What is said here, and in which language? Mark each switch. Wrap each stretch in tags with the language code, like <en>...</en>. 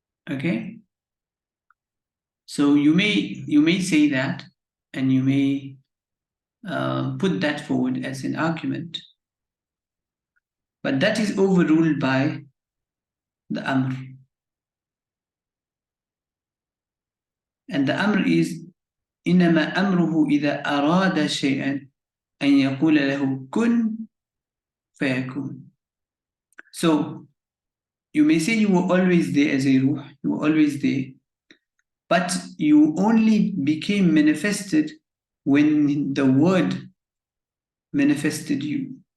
<en>Okay? So you may say that, and you may put that forward as an argument. But that is overruled by the Amr. And the Amr is</en> <ar>إنما أمره إذا أراد شيئا أن يقول له كن فيكون.</ar> <en>So you may say you were always there as a ruh, you were always there, but you only became manifested when the word manifested you.</en>